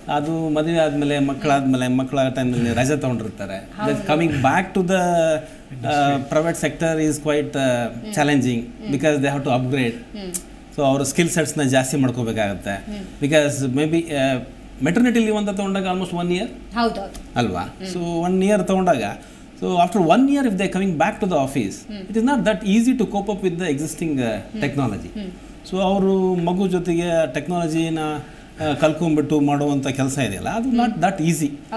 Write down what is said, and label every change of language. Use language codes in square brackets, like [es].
[kn] ಅದು ಮದುವೆ ಆದಮೇಲೆ ಮಕ್ಕಳ ಟೈಮಲ್ಲಿ ರಜೆ ತೊಗೊಂಡಿರ್ತಾರೆ. [en] Coming back to the private sector is quite challenging because they have to upgrade. [kn] So ಅವ್ರ ಸ್ಕಿಲ್ ಸೆಟ್ಸ್ನ ಜಾಸ್ತಿ ಮಾಡ್ಕೋಬೇಕಾಗತ್ತೆ. Because may be maternity leave ಅಂತ ತೊಗೊಂಡಾಗ ಆಲ್ಮೋಸ್ಟ್ 1 year ಅಲ್ವಾ. ಸೊ 1 year ತೊಗೊಂಡಾಗ, [en] so after 1 year if they're coming back to the office, it is not that easy to cope up with the existing technology. [kn] So ಅವರು ಮಗು ಜೊತೆಗೆ ಟೆಕ್ನಾಲಜಿನ ಕಲ್ಕೊಂಡ್ಬಿಟ್ಟು ಮಾಡುವಂಥ ಕೆಲಸ ಇದೆಯಲ್ಲ, ಅದು [en] Not that easy.